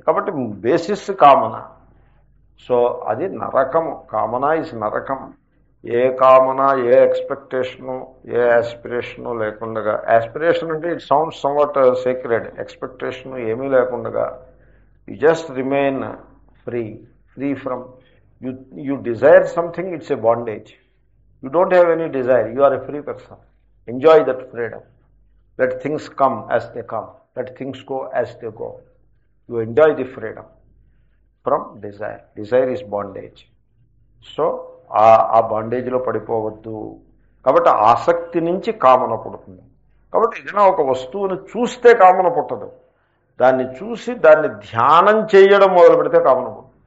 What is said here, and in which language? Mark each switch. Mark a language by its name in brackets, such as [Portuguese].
[Telugu] కాబట్టి బేసిస్ కామన. సో అది నరకము. కామన ఇస్ నరకం. ఏ కామన, ఏ ఎక్స్పెక్టేషను, ఏ యాస్పిరేషను లేకుండా, యాస్పిరేషన్ అంటే [English] it sounds somewhat secret, [Telugu] expectation ఏమీ లేకుండా [English] You just remain free from. You desire something, it's a bondage. You don't have any desire, you are a free person. Enjoy that freedom. Let things come as they come, let things go as they go. You enjoy the freedom from desire. Desire is bondage. [Telugu] So ఆ బాండేజ్లో పడిపోవద్దు. కాబట్టి ఆసక్తి నుంచి కామన పుడుతుంది. కాబట్టి ఏదైనా ఒక వస్తువుని చూస్తే కామన పుట్టదు. దాన్ని చూసి దాన్ని ధ్యానం చేయడం మొదలు పెడితే కామన పుడుతుంది.